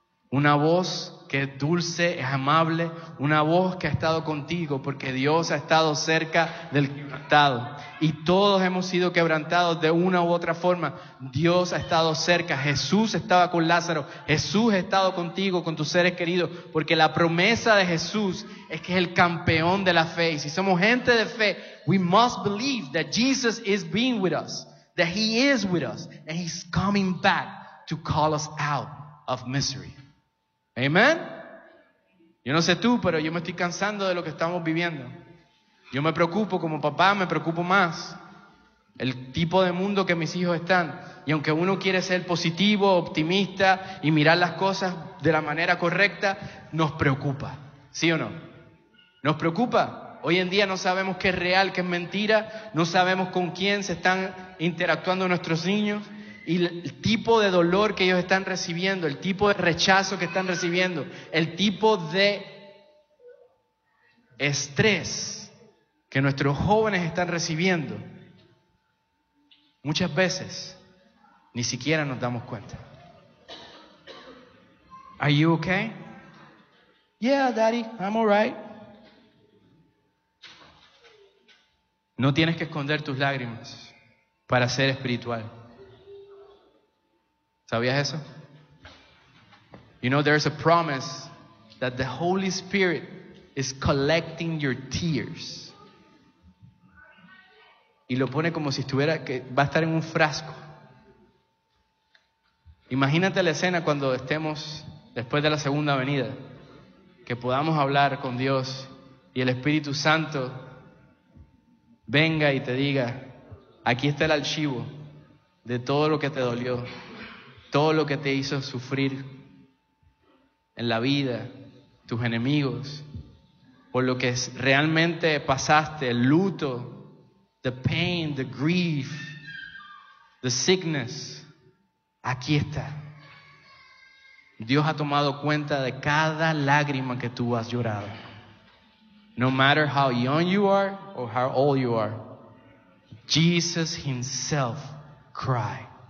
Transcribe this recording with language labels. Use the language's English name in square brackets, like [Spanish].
[Spanish] Una voz que es dulce, es amable, una voz que ha estado contigo, porque Dios ha estado cerca del quebrantado. Y todos hemos sido quebrantados de una u otra forma. Dios ha estado cerca. Jesús estaba con Lázaro. Jesús ha estado contigo, con tus seres queridos, porque la promesa de Jesús es que es el campeón de la fe. Y si somos gente de fe, [English] we must believe that Jesus is being with us, that he is with us, and he's coming back to call us out of misery. Amen. [Spanish] Yo no sé tú, pero yo me estoy cansando de lo que estamos viviendo. Yo me preocupo como papá, me preocupo más el tipo de mundo que mis hijos están. Y aunque uno quiere ser positivo, optimista y mirar las cosas de la manera correcta, nos preocupa, ¿sí o no? Nos preocupa. Hoy en día no sabemos qué es real, qué es mentira, no sabemos con quién se están interactuando nuestros niños. Y el tipo de dolor que ellos están recibiendo, el tipo de rechazo que están recibiendo, el tipo de estrés que nuestros jóvenes están recibiendo, muchas veces ni siquiera nos damos cuenta. [English] Are you okay? Yeah, daddy, I'm all right. [Spanish] No tienes que esconder tus lágrimas para ser espiritual. ¿Sabías eso? [English] You know, there's a promise that the Holy Spirit is collecting your tears. [Spanish] Y lo pone como si estuviera, que va a estar en un frasco. Imagínate la escena cuando estemos después de la segunda venida, que podamos hablar con Dios y el Espíritu Santo venga y te diga, aquí está el archivo de todo lo que te dolió. Todo lo que te hizo sufrir en la vida, tus enemigos, por lo que realmente pasaste, el luto, [English] the pain, the grief, the sickness, [Spanish] aquí está. Dios ha tomado cuenta de cada lágrima que tú has llorado. [English] No matter how young you are or how old you are, Jesus himself cried.